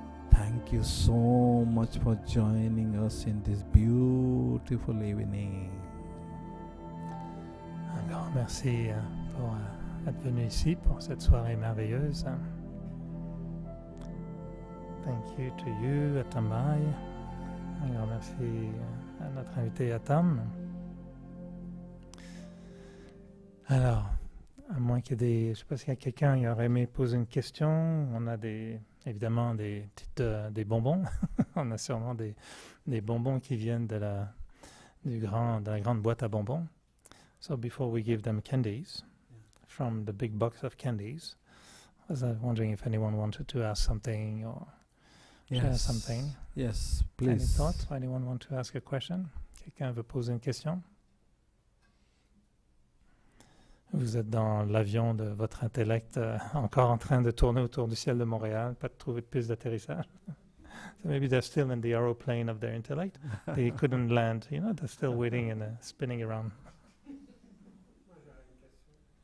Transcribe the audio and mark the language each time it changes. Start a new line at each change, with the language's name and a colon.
English: Thank you so much for joining us in this beautiful evening.
French: Un grand merci pour être venu ici pour cette soirée merveilleuse.
English: Thank you to you,
French: Atambai. Un grand merci à notre invité Atam. Alors, à moins qu'il y ait je ne sais pas s'il y a quelqu'un qui aurait aimé poser une question, on a des évidemment des bonbons. On a sûrement des bonbons qui viennent de la grande boîte à bonbons.
English: So before we give them candies from the big box of candies, I was wondering if anyone wanted to ask something or share something. Yes, please. Any thoughts? Anyone want to ask a question?
French: Quelqu'un veut poser une question? Vous êtes dans l'avion de votre intellect encore en train de tourner autour du ciel de Montréal, pas de trouver de piste d'atterrissage.
English: So maybe they're still in the aeroplane of their intellect. They couldn't land, they're still waiting and spinning around.
French: Moi, j'aurais une question.